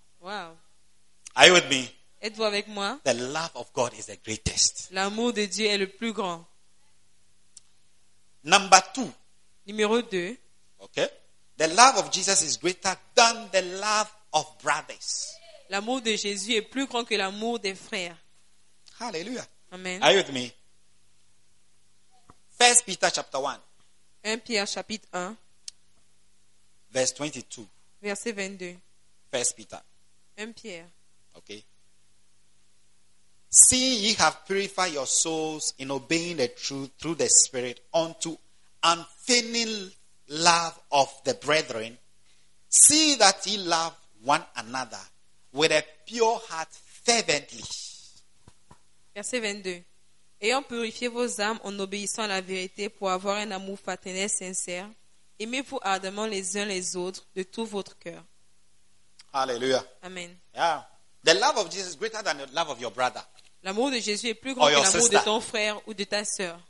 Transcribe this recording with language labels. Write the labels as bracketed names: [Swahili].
[English] Wow. Are you with me? [French] Êtes-vous avec moi? [English] The love of God is the greatest. [French] L'amour de Dieu est le plus grand. [English] Number two. [French] Numéro deux. [English] Okay. The love of Jesus is greater than the love of brothers. [French] L'amour de Jésus est plus grand que l'amour des frères. Hallelujah. Amen. [English] Are you with me? 1 Peter chapter 1. [French] 1 Pierre chapitre 1. [English] Verse 22. [French] Verset 22. [English] 1 Peter. [French] 1 Pierre. [English] Okay. See, ye have purified your souls in obeying the truth through the Spirit unto unfeigning love of the brethren. See that ye love one another. With a pure heart fervently. [French] Verset 22. Ayant purifié vos âmes en obéissant à la vérité pour avoir un amour fraternel sincère, aimez-vous ardemment les uns les autres de tout votre cœur. Alléluia. Amen. [English] Yeah. The love of Jesus is greater than the love of your brother. [French] L'amour de Jésus est plus grand que l'amour de ton frère ou de ta sœur.